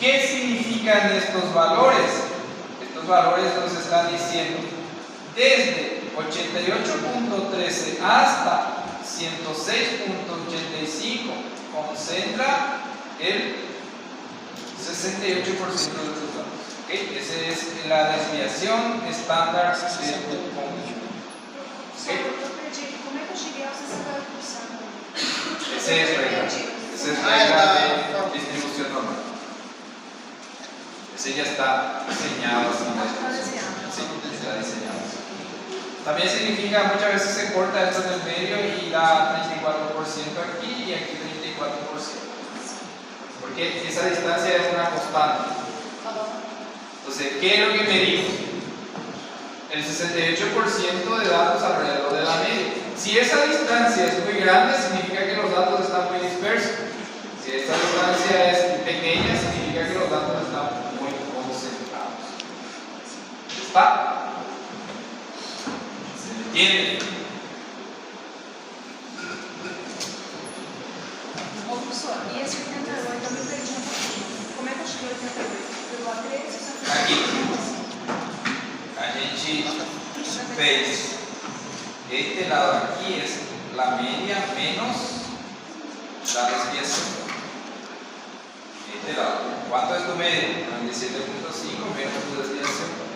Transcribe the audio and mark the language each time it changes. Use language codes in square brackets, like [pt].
[es] ¿Qué significan estos valores? Estos valores nos están diciendo desde 88.13 hasta 106.85 concentra el 68% de los datos. ¿Okay? Esa es la desviación estándar de tu conjunto. ¿Okay? [pt] Como é que eu cheguei aos 60%? [es] Esa es regla. Esa es regla de distribución normal. Ese ya está diseñado. Sí, está diseñado. También significa, muchas veces se corta esto en el medio y da 34% aquí y aquí 34%. Porque esa distancia es una constante. Entonces, ¿qué es lo que medimos? El 68% de datos alrededor de la media. Si esa distancia es muy grande, significa que los datos están muy dispersos. Si esta distancia es pequeña, significa que los datos están muy concentrados. ¿Está? ¿Se entiende? [pt] Ô, professor, e esse 88 eu me perdi um pouquinho. Como é que eu cheguei ao 88? Pelo A3 ou só Aqui. A gente fez este lado [es] aquí es la media menos la desviación. Este lado. ¿Cuánto es tu media? 97.5 menos tu desviación.